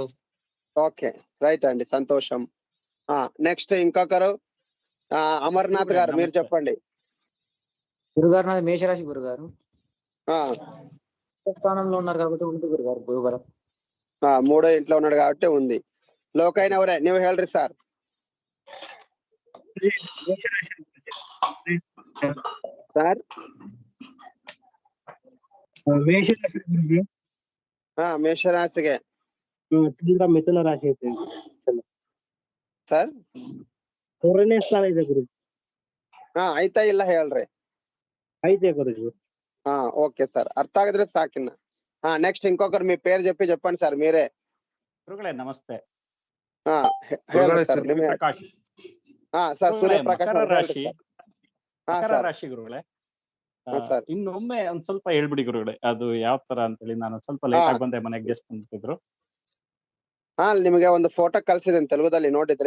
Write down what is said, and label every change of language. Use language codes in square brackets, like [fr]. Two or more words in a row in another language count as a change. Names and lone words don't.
[te] ఓకే రైట్ అండి, సంతోషం. నెక్స్ట్ ఇంకొకరు అమర్నాథ్ గారు మీరు చెప్పండి. గురుగారు నాది మేషరాశి గురుగారు. ఆ, స్థానంలో ఉన్నారు కాబట్టి ఉంది గురుగారు గురుగారు. 3వ ఇంట్లో ఉన్నాడు కాబట్టి ఉంది. లోకైనవరే [kn] ನೀವು ಹೇಳ್ರಿ [te] సార్. సార్ [kn] ಮೇಷರಾಶಿ ಗುರುಜಿ. ಮೇಷರಾಶಿಗೆ ಚಂದ್ರ ಮಿಥುನ ರಾಶಿ ಐತೆ ಸರ್. 3ನೇ ಸ್ಥಾನ ಇದೆ ಗುರುಜಿ. ಐತಾ ಇಲ್ಲ ಹೇಳ್ರಿ. ಐತೆ ಗುರುಜಿ. [te] ఓకే సార్, [kn] ಅರ್ಥ ಆಗಿದ್ರೆ ಸಾಕಿನ್ನ. [te] నెక్స్ట్ ఇంకొకరు మీ పేరు చెప్పండి సార్ మీరే. [kn] ಗುರುಗಳೇ ನಮಸ್ತೆ. ಹೇಳಿ ಸರ್. ಪ್ರಕಾಶ್. ಸರ್ ಸೂರ್ಯಪ್ರಕಾಶ್ ರಾಶಿ. ಮಕರ ರಾಶಿ ಗುರುಗಳೇ. ಇನ್ನೊಮ್ಮೆ ಒಂದ್ ಸ್ವಲ್ಪ ಹೇಳ್ಬಿಡಿ ಗುರುಗಳೇ, ಅದು ಯಾವ ತರ ಅಂತ ಹೇಳಿ. ನಾನು ಸ್ವಲ್ಪ ಲೇಟ್ ಆಗಿ ಬಂದೆ, ಮನೆಗೆ ಗೆಸ್ಟ್ ಬಂದಿದ್ರು. ನಿಮಗೆ ಒಂದು ಫೋಟೋ ಕಳ್ಸಿದ್ದೀನಿ ತೆಲುಗುದಲ್ಲಿ, ನೋಡಿದ್ರಿ?